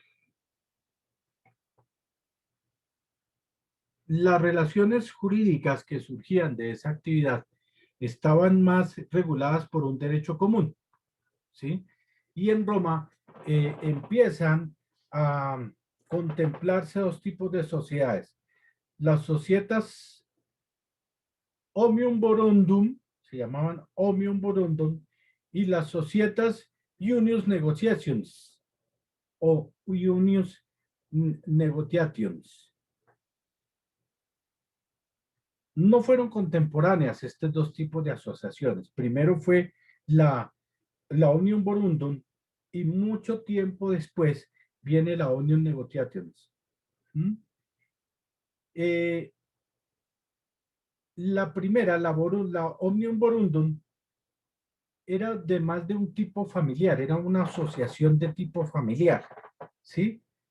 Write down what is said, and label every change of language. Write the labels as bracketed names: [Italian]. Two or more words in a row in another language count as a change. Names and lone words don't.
[Spanish] Las relaciones jurídicas que surgían de esa actividad estaban más reguladas por un derecho común, ¿sí? Y en Roma empiezan a contemplarse dos tipos de sociedades. Las [Latin] societas omnium borundum, [Spanish] se llamaban [Latin] omnium borundum, [Spanish] y las [Latin] societas unius negotiations [Spanish] o [Latin] unius negotiations. [Spanish] No fueron contemporáneas estos dos tipos de asociaciones. Primero fue la [Latin] Omnium Borundum [Spanish] y mucho tiempo después viene la [Latin] Omnium Negotiations. [Spanish] ¿Mm? La primera, la [Latin] Omnium Borundum, [Spanish] era de más de un tipo familiar, era una asociación de tipo familiar, ¿sí?